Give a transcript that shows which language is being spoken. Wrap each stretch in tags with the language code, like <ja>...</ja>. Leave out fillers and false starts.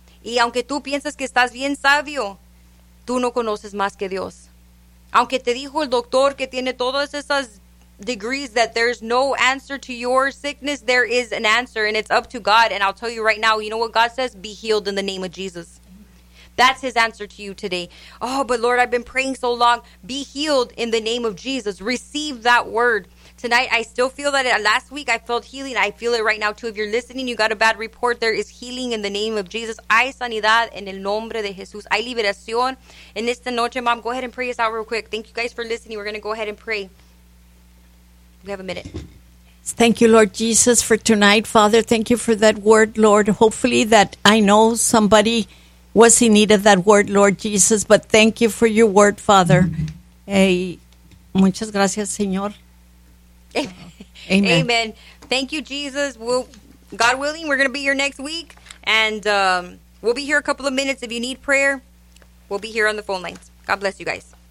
<es>Y aunque tú piensas que estás bien sabio, tú no conoces más que Dios. Aunque te dijo el doctor que tiene todas esas</es> <en>degrees that there's no answer to your sickness, there is an answer, and it's up to God. And I'll tell you right now, you know what God says? Be healed in the name of Jesus. That's his answer to you today. Oh, but Lord, I've been praying so long. Be healed in the name of Jesus. Receive that word. Tonight, I still feel that. Last week, I felt healing. I feel it right now, too. If you're listening, you got a bad report. There is healing in the name of Jesus.</en> <es>Hay sanidad en el nombre de Jesús. Hay liberación en esta noche.</es> <en>Mom, go ahead and pray us out real quick. Thank you guys for listening. We're going to go ahead and pray. We have a minute. Thank you, Lord Jesus, for tonight. Father, thank you for that word, Lord. Hopefully that I know somebody was in need of that word, Lord Jesus. But thank you for your word, Father.</en> <es>Hey, muchas gracias, Señor.</es> <en>Amen. Amen. Thank you, Jesus. We'll, God willing, we're going to be here next week. And we'll be here a couple of minutes. If you need prayer, we'll be here on the phone lines. God bless you guys.</en>